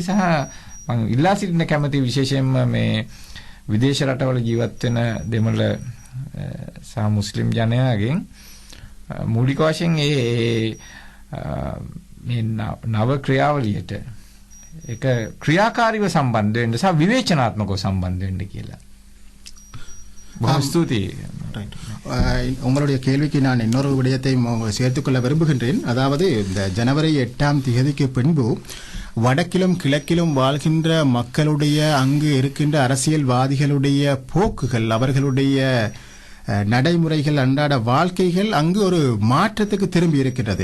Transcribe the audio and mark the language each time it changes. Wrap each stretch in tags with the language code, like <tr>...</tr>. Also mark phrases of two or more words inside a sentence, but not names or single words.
<si>සහ මම ඉල්ලා සිටින්න කැමතියි විශේෂයෙන්ම මේ විදේශ රටවල ජීවත් වෙන දෙමළ සහ මුස්ලිම් ජනයාගෙන් මූලික වශයෙන් මේ නව ක්‍රියාවලියට ඒක ක්‍රියාකාරීව සම්බන්ධ වෙන්න සහ විවේචනාත්මකව සම්බන්ධ වෙන්න කියලා. බොහොම ස්තුතියි.</si> <ta>உங்களுடைய கேள்விக்கு நான் இன்னொரு விடயத்தை சேர்த்துக்கொள்ள விரும்புகின்றேன். அதாவது இந்த ஜனவரி 8ஆம் தேதிக்கு பின்பு வடக்கிலும் கிழக்கிலும் வாழ்கின்ற மக்களுடைய அங்கு இருக்கின்ற அரசியல்வாதிகளுடைய போக்குகள், அவர்களுடைய நடைமுறைகள், அன்றாட வாழ்க்கைகள் அங்கு ஒரு மாற்றத்துக்கு திரும்பி இருக்கின்றது.</ta>